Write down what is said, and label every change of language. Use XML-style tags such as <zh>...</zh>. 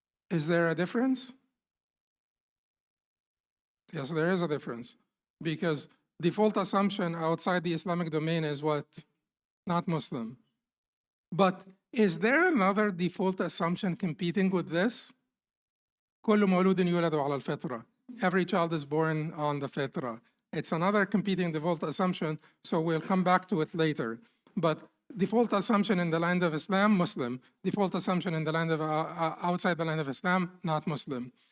<en>Is there a difference? Yes, there is a difference, because default assumption outside the Islamic domain is what? Not Muslim. But is there another default assumption competing with this?</en> <ar>كل مولود يولد على الفطرة.</ar> <en>Every child is born on the fitra. It's another competing default assumption, so we'll come back to it later. But default assumption in the land of Islam, Muslim. Default assumption in the land of outside the land of Islam, not Muslim.</en>